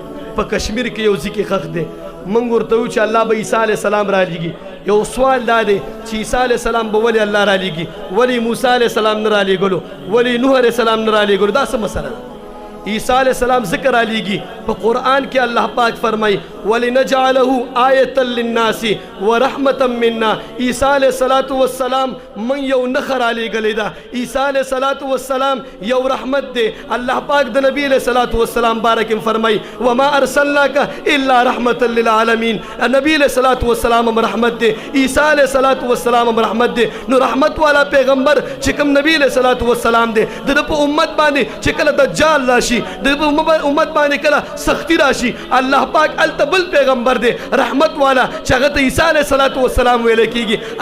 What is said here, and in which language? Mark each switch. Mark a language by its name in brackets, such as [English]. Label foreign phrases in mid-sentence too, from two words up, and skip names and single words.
[Pashto] په کشمیر کې یو ځای کې ښخ دی. موږ ورته وایو چې الله به عیسی [Arabic] علیه السلام [Pashto] رالیږي. یو سوال دا دی چې عیسی [Arabic] علیه السلام [Pashto] به ولې الله رالیږي؟ ولې موسی [Arabic] علیه السلام [Pashto] نه رالیږلو؟ ولې نوح [Arabic] علیه السلام [Pashto] نه رالیږلو؟ دا څه مسله ده؟ عیسی [Arabic] علیہ السلام [Pashto] ذکر رالیږي په قرآن کې الله پاک فرمایي [Arabic] وَلِنَجْعَلَهُ آیَةً لِلنَّاسِ وَرَحْمَةً مِنَّا. [Pashto] عیسی [Arabic] علیہ السلام [Pashto] من یو نښه رالیږلی ده. عیسی [Arabic] علیہ السلام [Pashto] یو رحمت دی. الله پاک د نبی [Arabic] علیہ السلام [Pashto] بارک فرمایي [Arabic] وَمَا أَرْسَلْنَاكَ إِلَّا رَحْمَةً لِلْعَالَمِينَ. [Pashto] نبی [Arabic] علیہ السلام [Pashto] رحمت دی. عیسی [Arabic] علیہ السلام [Pashto] رحمت دی. نو رحمت والا پیغمبر چې کوم نبی [Arabic] علیہ السلام [Pashto] دی د ده په امت باندې چې کله دجال راشي د امت باندې کله سختی راشي الله پاک هلته بل پیغمبر دی رحمت والا چې هغه ته عیسی [Arabic] علیه السلام [Pashto] ویلی کېږي.